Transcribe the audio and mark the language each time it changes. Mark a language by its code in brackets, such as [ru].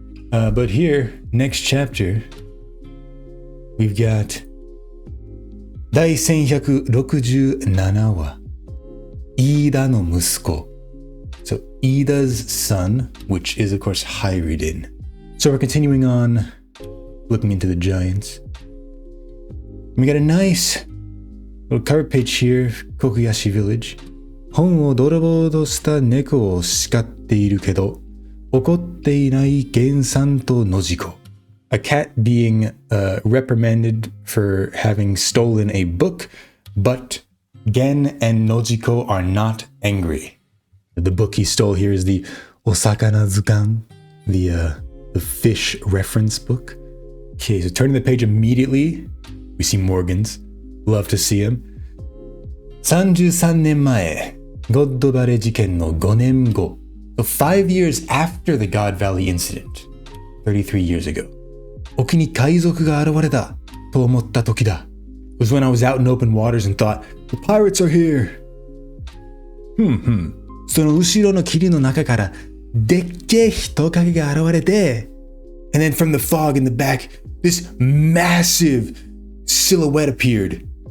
[en] But here, next chapter, we've got 第1167話 Ida no musuko. So Ida's son, which is of course Hayreddin. So we're continuing on, looking into the giants. We got a nice little cover page here, Kokuyashi Village. [ja] 本を泥棒とした猫を叱っているけど、怒っていないゲンさんとノジコ. [en] A cat being reprimanded for having stolen a book, but Gen and Nojiko are not angry. The book he stole here is the Osakana Zukan, the fish reference book. Okay, so turning the page immediately, we see Morgans. Love to see him. [ja] 33年前、ゴッドバレ事件の5年後. [en] So 5 years after the God Valley incident, 33 years ago. [ja] 沖に海賊が現れたと思った時だ. [en] It was when I was out in open waters and thought, the pirates are here. [ja] その後ろの霧の中からでっけえ人影が現れて [en] and then from the fog in the back, this massive silhouette appeared.